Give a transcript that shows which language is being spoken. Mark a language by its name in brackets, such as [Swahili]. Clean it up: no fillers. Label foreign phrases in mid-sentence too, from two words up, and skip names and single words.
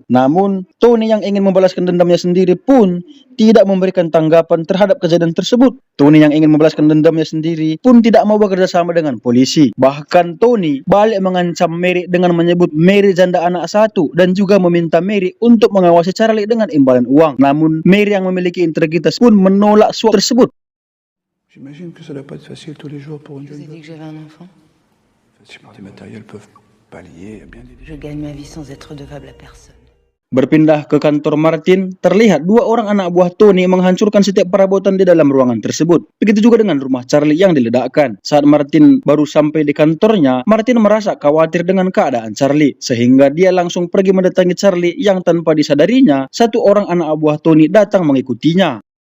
[Indonesian] Namun, Tony yang ingin membalaskan dendamnya sendiri pun tidak memberikan tanggapan terhadap kejadian tersebut. Tony yang ingin membalaskan dendamnya sendiri pun tidak mau bekerja sama dengan polisi. Bahkan Tony balik mengancam Mary dengan menyebut Mary janda anak satu dan juga meminta Mary untuk mengawasi Charlie dengan imbalan uang. Namun, Mary yang memiliki integritas pun menolak suap tersebut. [French] J'imagine que ça doit pas être facile tous les jours pour une Je vous ai jeune dit que femme. j'avais un enfant. Des matériels peuvent pallier à bien des Je gagne ma vie sans être redevable à personne. [Indonesian] Berpindah ke kantor Martin, terlihat dua orang anak buah Tony menghancurkan setiap perabotan di dalam ruangan tersebut. Begitu juga dengan rumah Charlie yang diledakkan. Saat Martin baru sampai di kantornya, Martin merasa khawatir dengan keadaan Charlie, sehingga dia langsung pergi mendatangi Charlie yang tanpa disadarinya, satu orang anak buah Tony datang mengikutinya.